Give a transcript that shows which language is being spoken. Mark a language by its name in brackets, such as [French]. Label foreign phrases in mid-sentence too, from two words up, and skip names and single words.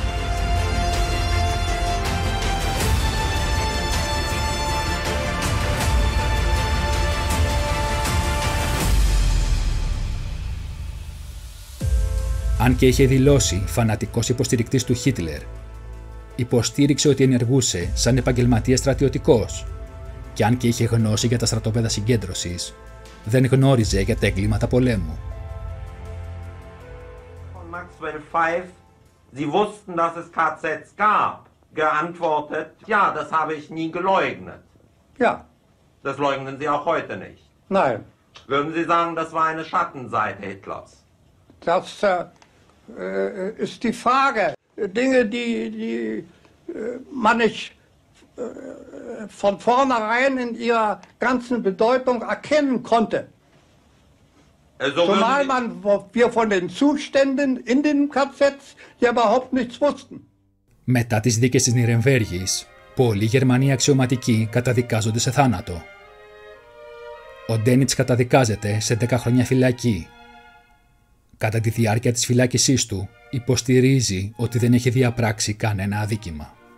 [Greek] Αν και είχε δηλώσει φανατικός υποστηρικτής του Χίτλερ, υποστήριξε ότι ενεργούσε σαν επαγγελματίας στρατιωτικός και αν και είχε γνώση για τα στρατόπεδα συγκέντρωσης, δεν γνώριζε για τα εγκλήματα πολέμου. [German] Maxwell 5, Sie wussten, dass es KZs gab. Geantwortet, ja, das habe ich nie geleugnet. Ja. Das leugnen Sie auch heute nicht. Nein. Würden Sie sagen, das war eine Schattenseite Hitlers? Das ist die Frage. Dinge, die man nicht von vornherein in ihrer ganzen Bedeutung erkennen konnte. Zumal wir von den Zuständen in den KZs ja überhaupt nichts wussten. [Greek] Μετά τις δίκες της Νιρεμβέργης, πολλοί Γερμανοί αξιωματικοί καταδικάζονται σε θάνατο. Ο Ντένιτς καταδικάζεται σε 10 χρόνια φυλακή. Κατά τη διάρκεια της φυλάκισής του, υποστηρίζει ότι δεν έχει διαπράξει κανένα αδίκημα.